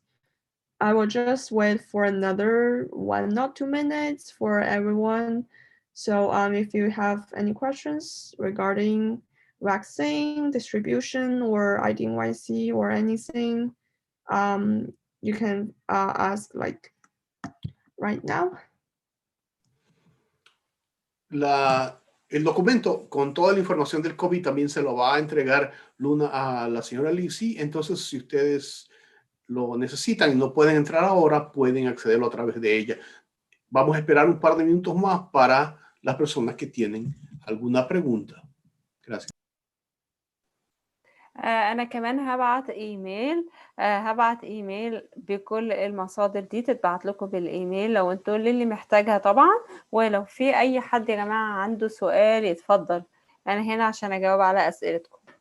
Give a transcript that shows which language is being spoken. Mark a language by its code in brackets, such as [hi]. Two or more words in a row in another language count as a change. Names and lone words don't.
[en] I will just wait for another 1 or 2 minutes for everyone. So if you have any questions regarding vaccine distribution or IDNYC or anything, you can ask like right now. [es] El documento con toda la información del COVID también se lo va a entregar Luna a la señora Lizzie. Entonces, si ustedes lo necesitan y no pueden entrar ahora, pueden accederlo a través de ella. Vamos a esperar un par de minutos más para las personas que tienen alguna pregunta. Gracias. [ar] أنا كمان هبعت إيميل بكل المصادر دي تتبعت لكم بالإيميل لو انتوا اللي محتاجها طبعا، ولو في أي حد يا جماعة عنده سؤال يتفضل، أنا هنا عشان أجاوب على أسئلتكم.